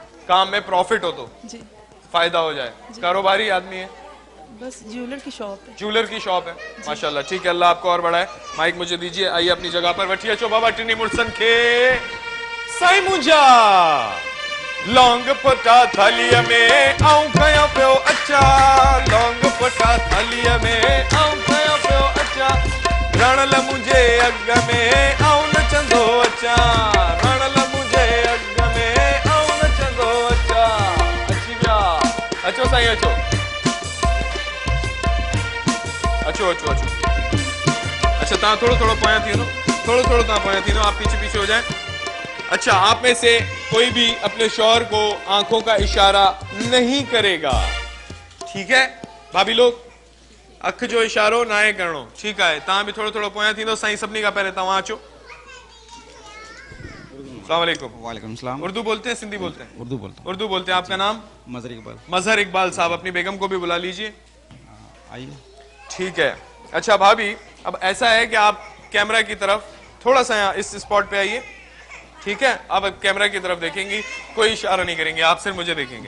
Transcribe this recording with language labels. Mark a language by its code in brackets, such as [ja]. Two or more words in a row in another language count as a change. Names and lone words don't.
[ur] کام میں پرافٹ ہو تو जी, فائدہ ہو جائے۔ کاروباری آدمی ہے? بس جیولر کی شاپ ہے. جیولر کی شاپ ہے، ماشاءاللہ۔ ٹھیک ہے، اللہ آپ کو اور بڑھائے۔ مائک مجھے دیجیے، آئیے اپنی جگہ پر بیٹھیے. [sd] चो बाबा टिनी मुर्सन के साई मुंजा लौंग पटा थालीअ में आऊं खयां पियो अचार, लौंग पटा थालीअ में आऊं खयां पियो अचार, रणल मुंहिंजे अॻ में आऊं नचंदो अचार, रणल मुंहिंजे अॻ में आऊं नचंदो अचार। अची विया, अचो साईं अचो अचो अचो अचो। अच्छा तव्हां थोड़ो थोड़ो पोयां थी वञो, थोड़ो थोड़ो तव्हां पोयां थी वञो, [ur] آپ پیچھے پیچھے ہو جائے. اچھا آپ میں سے کوئی بھی اپنے شوہر کو آنکھوں کا اشارہ نہیں کرے گا، ٹھیک ہے بھابھی لوگ? [sd] अख जो इशारो ना है करणो, [ur] ٹھیک ہے? [sd] तव्हां भी थोड़ो थोड़ो पोयां थींदो। साईं सभिनी खां पहले तव्हां अचो। [ur] السلام علیکم. وعلیکم السلام. اردو بولتے ہیں سندھی بولتے ہیں? اردو بولتا ہوں. اردو بولتے ہیں۔ آپ کا نام? मजहर इकबाल। مظہر اقبال صاحب، اپنی بیگم کو بھی بلا لیجیے. आइए। ٹھیک ہے. اچھا بھابھی، اب ایسا ہے کہ آپ کیمرا کی طرف تھوڑا سا یہاں اس سپاٹ پے آئیے، ٹھیک ہے? اب کیمرا کی طرف دیکھیں گی، کوئی اشارہ نہیں کریں گے، آپ صرف مجھے دیکھیں گے.